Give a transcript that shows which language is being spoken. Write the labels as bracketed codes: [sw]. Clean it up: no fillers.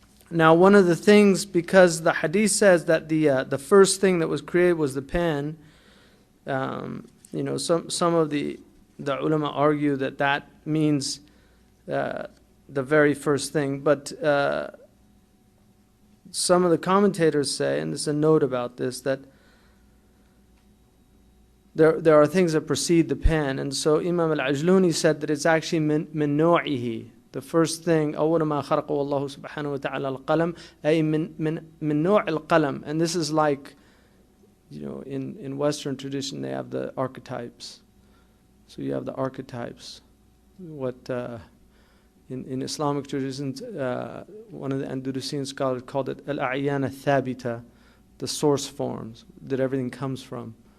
[en] Now, one of the things, because the hadith says that the first thing that was created was the pen, some of the ulama argue that means the very first thing. But some of the commentators say, and there's a note about this, that there are things that precede the pen. And so Imam al-Ajluni said that it's actually [ar] min naw'ihi. [en] The first thing, [ar] أول ما خلقه الله سبحانه وتعالى القلم أي من نوع القلم. [en] And this is like, in Western tradition they have the archetypes. So you have the archetypes. What in Islamic traditions, one of the Andalusian scholars called it al-a'yan al-thabita, the source forms that everything comes from.